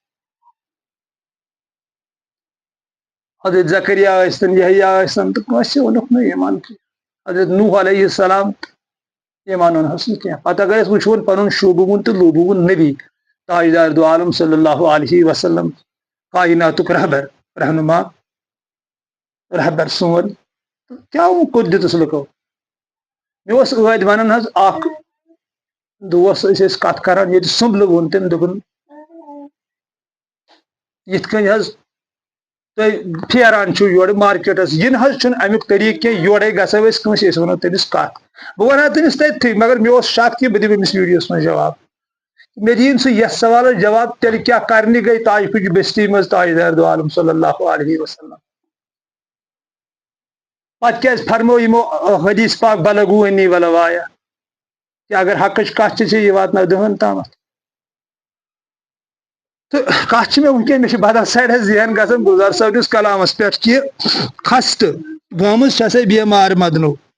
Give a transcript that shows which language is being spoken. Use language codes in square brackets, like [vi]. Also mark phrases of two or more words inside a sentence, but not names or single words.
[ks] حضرت زکریا ٲسۍتن یحییٰ ٲسۍتن تہٕ کٲنٛسہِ اوٚنُکھ نہٕ ایٖمان کینٛہہ حضرت نوح علیہ السلام ایٖمان اوٚنہس نہٕ کینٛہہ پتہٕ اگر أسۍ وٕچھون پنُن شوٗبوُن تہٕ لوٗبوُن نبی تاجدار دو عالم [ar] صلی اللہ علیہ وسلم [ks] کائناتُک رہنما رہبر سون کیٛاہ کوٚر دِتُس لُکو مےٚ اوس ٲدۍ ونان حظ اکھ دوس ٲسۍ کتھ کران ییٚتہِ سُمبلہٕ ووٚن تٔمۍ دوٚپُن یِتھ کٔنۍ حظ تُہۍ پھیران چھِو یورٕ مارکیٹس یہِ نہ حظ چھُنہٕ امیُک طریٖقہٕ کینٛہہ یورے گژھو أسۍ کٲنٛسہِ أسۍ ونو تٔمِس کتھ بہٕ ونہا تٔمِس تٔتتھٕے مگر مےٚ اوس شک کہِ بہٕ دِمہٕ أمِس ویٖڈیوس منٛز جواب مےٚ دِیِن سُہ یتھ سوالس جواب تیٚلہِ کیٛاہ کرنہِ گٔے طائفٕچ بستی منٛز تاجدار دو عالم [ar] صلی اللہ علیہ وسلم [ks] پتہٕ کیٛازِ فرمو یِمو حدیث پاک [ar] بلغو انی ولو آیا [ks] کہ اگر حقٕچ کتھ چھِ ژےٚ یہِ واتناو دہن تامتھ تہٕ کتھ چھِ مےٚ وٕنکیٚن مےٚ چھِ بدل سایڈس ذہن گژھان گُلزار صٲبنِس کلامس پٮ۪ٹھ کہِ خستہٕ گٔمٕژ چھےٚ سا بٮ۪مار مدنو